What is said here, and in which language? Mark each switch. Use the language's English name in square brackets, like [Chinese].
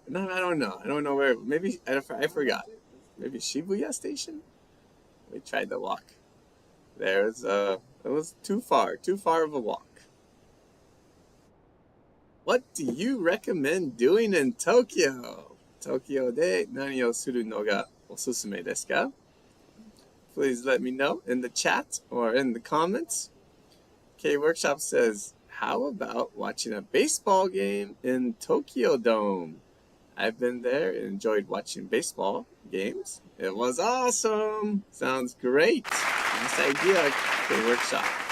[English] No, I don't know. I don't know where. Maybe, I forgot. Maybe Shibuya Station? We tried to walk there. It was too far of a walk. What do you recommend doing in Tokyo? [Japanese] 東京で何をするのがおすすめですか? [English] Please let me know in the chat or in the comments. K Workshop says, how about watching a baseball game in Tokyo Dome? I've been there and enjoyed watching baseball games. It was awesome. Sounds great. Nice idea, K Workshop.